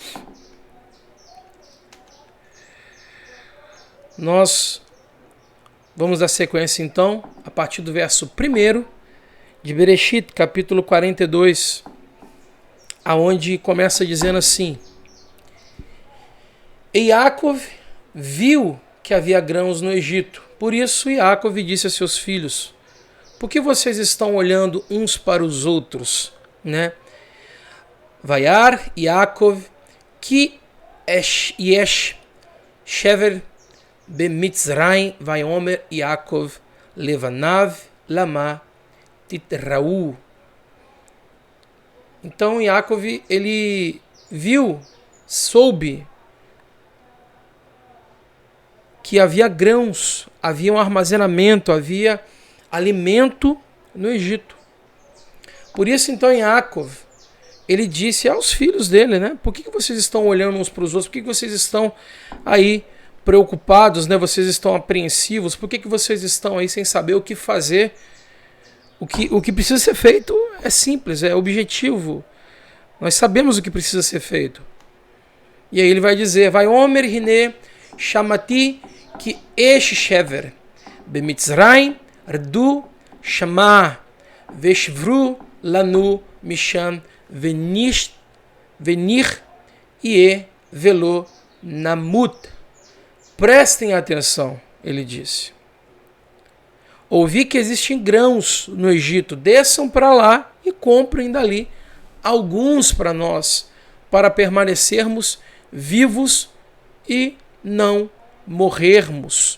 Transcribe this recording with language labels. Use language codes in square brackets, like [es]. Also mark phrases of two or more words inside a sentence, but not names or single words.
[pt] Nós vamos dar sequência então, a partir do verso 1 de Bereshit, capítulo 42, aonde começa dizendo assim: E Yaakov viu que havia grãos no Egito. Por isso Yaakov disse a seus filhos: Por que vocês estão olhando uns para os outros? [he] וירא יעקב כי יש שבר במצרים ויאמר יעקב לבניו למה תתראו. [pt] Então Yaakov, ele viu, soube que havia grãos, havia um armazenamento, havia alimento no Egito. Por isso então Yaakov, ele disse aos filhos dele, Por que vocês estão olhando uns para os outros? Por que vocês estão aí preocupados, Vocês estão apreensivos? Por que vocês estão aí sem saber o que fazer? O que precisa ser feito é simples, é objetivo. Nós sabemos o que precisa ser feito. E aí ele vai dizer: [he] ויאמר הנה שמעתי כי יש שבר במצרים רדו שמה ושברו לנו משם ונחיה ולא נמות. [pt] Prestem atenção, ele disse. Ouvi que existem grãos no Egito, desçam para lá e comprem dali alguns para nós, para permanecermos vivos e não morrermos.